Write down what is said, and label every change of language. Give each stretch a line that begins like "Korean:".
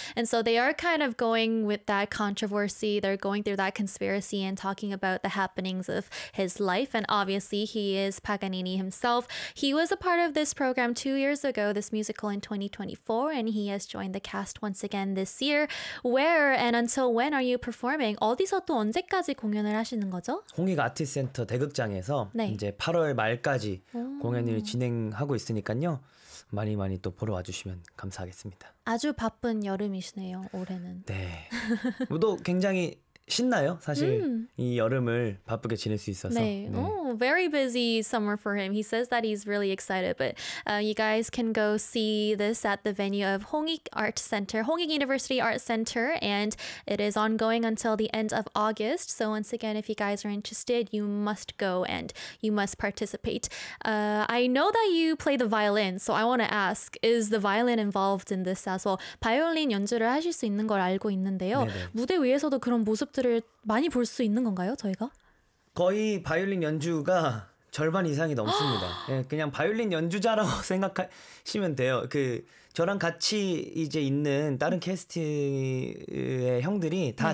English: And so they are kind of going with that controversy. They're going through that conspiracy and talking about the happenings of his life. And obviously, he is Paganini himself. He was a part of this program 2 years ago, this musical in 2024, and he has joined the cast once again this year. Where and until when are you performing?
Korean: 어디서 또 언제까지 공연을 하시는 거죠? 홍익 아트센터 대극장에서 네. 이제 8월 말까지 공연을 진행하고 있으니까요. 많이 많이 또 보러 와주시면 감사하겠습니다. 아주 바쁜 여름이시네요, 올해는. 네. 모두 굉장히 신나요, 사실. 이 여름을 바쁘게 지낼 수 있어서. 네. 네.
English: Oh, very busy summer for him. He says that he's really excited. But you guys can go see this at the venue of Hongik Art Center, Hongik University Art Center. And it is ongoing until the end of August. So once again, if you guys are interested, you must go and you must participate. I know that you play the violin. So I want to ask, is the violin involved in this as well?
Korean: 바이올린 연주를 하실 수 있는 걸 알고 있는데요. 네네. 무대 위에서도 그런 모습 들을 많이 볼 수 있는 건가요, 저희가? 거의 바이올린 연주가 절반 이상이 넘습니다. 예, 그냥 바이올린 연주자라고 생각하시면 돼요. 그 저랑 같이 이제 있는 다른 캐스트의 형들이 다 네.